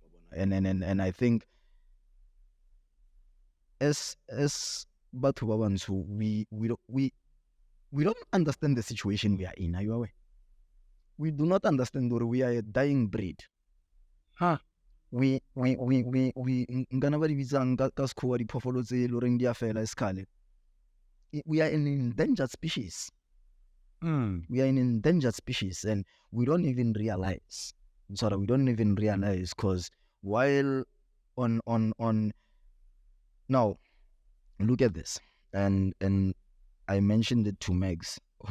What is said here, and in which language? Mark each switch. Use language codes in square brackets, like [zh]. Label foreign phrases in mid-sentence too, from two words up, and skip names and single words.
[en] And I think as Bantu Babantu, we don't understand the situation we are in. Are you aware? We do not understand that we are a dying breed. Huh. [tn] We ngana ba di bitsang ka sekgowa diphoofolo tse e le goreng di a fela sekgale. [en] We are an endangered species. Mm. We are an endangered species, and we don't even realize. Sorry, we don't even realize, because while on now, look at this, and I mentioned it to Megs.